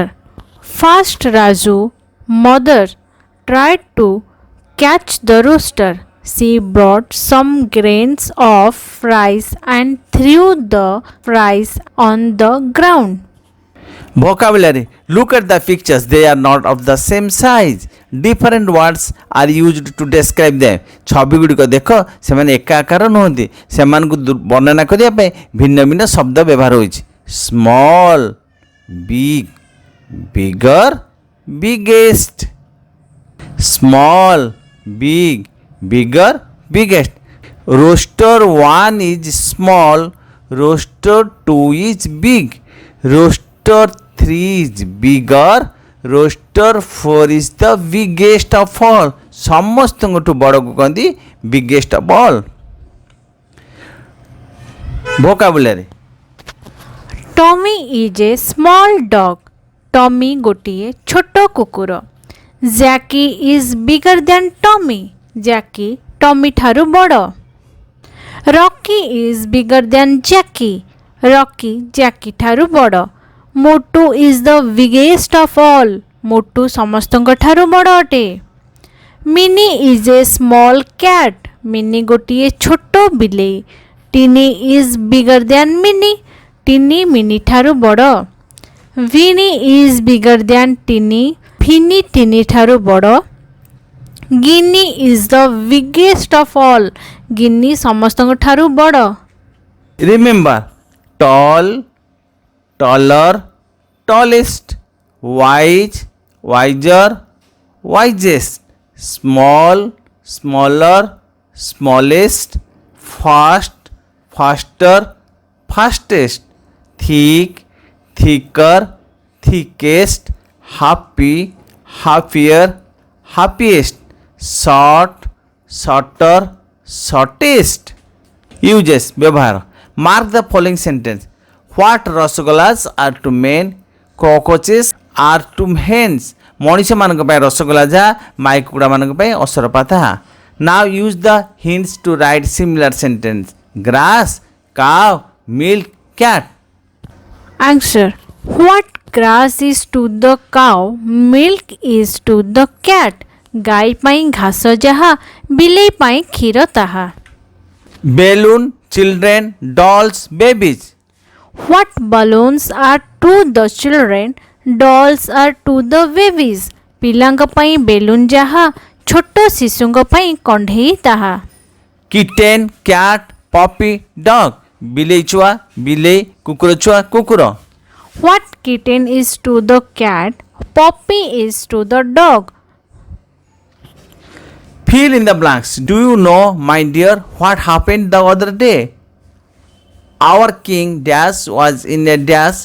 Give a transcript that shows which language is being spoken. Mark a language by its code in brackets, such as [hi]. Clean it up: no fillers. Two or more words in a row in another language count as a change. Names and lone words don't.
[en] First, Raju, mother, tried to catch the rooster. She brought some grains of rice and threw the rice on the ground. Vocabulary. Look at the pictures. They are not of the same size. Different words are used to describe them. [or] ଛବିଗୁଡ଼ିକ ଦେଖ, ସେମାନେ ଏକା ଆକାର ନୁହନ୍ତି, ସେମାନଙ୍କୁ ବର୍ଣ୍ଣନା କରିବା ପାଇଁ ଭିନ୍ନ ଭିନ୍ନ ଶବ୍ଦ ବ୍ୟବହାର ହୋଇଛି. [en] small, big, bigger, biggest. small, big, bigger, biggest. Roaster 1 is small, roaster 2 is big, roaster 3 is bigger, roaster 4 is the biggest of all. [or] ସମସ୍ତଙ୍କଠୁ ବଡ଼କୁ କହନ୍ତି [en] biggest of all. Vocabulary. Tommy is a small dog. [or] Tommy ଗୋଟିଏ ଛୋଟ କୁକୁର. [en] Jackie is bigger than Tommy. [or] Jackie Tommy ଠାରୁ ବଡ଼. [en] Rocky is bigger than Jackie. [or] Rocky Jackie ଠାରୁ ବଡ଼. [en] Motu is the biggest of all. [or] Motu ସମସ୍ତଙ୍କ ଠାରୁ ବଡ଼ ଅଟେ. [en] Minnie is a small cat. [or] Minnie ଗୋଟିଏ ଛୋଟ ବିଲେଇ. [en] Tinny is bigger than Minnie. [or] Tinny Minnie ଠାରୁ ବଡ଼. [en] Vinny is bigger than Tinny. [or] Vinny Tinny ଠାରୁ ବଡ଼. [en] Ginny is the biggest of all. [or] Ginny ସମସ୍ତଙ୍କ ଠାରୁ ବଡ଼. [en] Remember, tall, taller, tallest, wise, wiser, wisest, small, smaller, smallest, fast, faster, fastest, thick, thicker, thickest, happy, happier, happiest, short, shorter, shortest. Uses ବ୍ୟବହାର. Mark the following sentence. What ରସଗୋଲାs are to men, cockroaches are to hens. [or] ମଣିଷମାନଙ୍କ ପାଇଁ ରସଗୋଲା ଯାହା, ମାଇ କୁକୁଡ଼ାମାନଙ୍କ ପାଇଁ ଅସରପା ତାହା. [en] Now use the hints to write similar sentence. Grass, cow, milk, cat. Answer. What grass is to the cow, milk is to the cat. [or] ଗାଈ ପାଇଁ ଘାସ ଯାହା ବିଲେଇ ପାଇଁ କ୍ଷୀର ତାହା। [en] balloon, children, dolls, babies. What balloons are to the children, dolls are to the babies. [or] ପିଲାଙ୍କ ପାଇଁ ବେଲୁନ୍ ଯାହା ଛୋଟ ଶିଶୁଙ୍କ ପାଇଁ କଣ୍ଢେଇ ତାହା। [en] Kitten, cat, puppy, dog. [or] ବିଲେଇ ଛୁଆ ବିଲେଇ କୁକୁର ଛୁଆ କୁକୁର। [en] What kitten is to the cat, puppy is to the dog. Fill in the blanks. Do you know, my dear, what happened the other day? Our king Dash was in a dash.